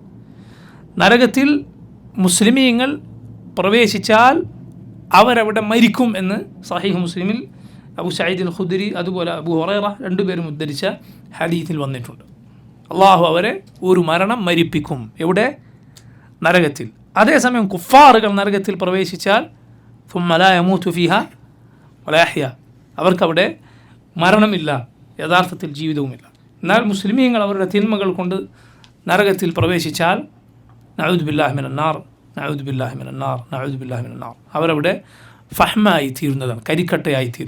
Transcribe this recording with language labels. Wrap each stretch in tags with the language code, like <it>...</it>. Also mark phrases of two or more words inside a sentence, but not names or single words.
<ml>നരകത്തിൽ മുസ്ലിമീങ്ങൾ പ്രവേശിച്ചാൽ അവരവിടെ മരിക്കും എന്ന് സഹീഹ് മുസ്ലിമിൽ അബൂ സഈദ് അൽ ഖുദ്രി അതുപോലെ അബൂ ഹുറൈറ രണ്ടുപേരും ഉദ്ധരിച്ച ഹദീസിൽ വന്നിട്ടുണ്ട്. അള്ളാഹു അവരെ ഒരു മരണം മരിപ്പിക്കും. എവിടെ? നരകത്തിൽ. അതേസമയം കുഫാറുകൾ നരകത്തിൽ പ്രവേശിച്ചാൽ</ml> <ar>ثم لا يموت فيها ولا يحيا,</ar> <ml>അവർക്കവിടെ മരണമില്ല, യഥാർത്ഥത്തിൽ ജീവിതവുമില്ല. എന്നാൽ മുസ്ലിമീങ്ങൾ അവരുടെ തിന്മകൾ കൊണ്ട് നരകത്തിൽ പ്രവേശിച്ചാൽ</ml> <ar>نعوذ بالله من النار, نعوذ بالله من النار, نعوذ بالله من النار,</ar> <ml>അവരവിടെ ഫഹ്മായി തീരുന്നതാണ്, കരിക്കട്ടയായി തീരും.</ml>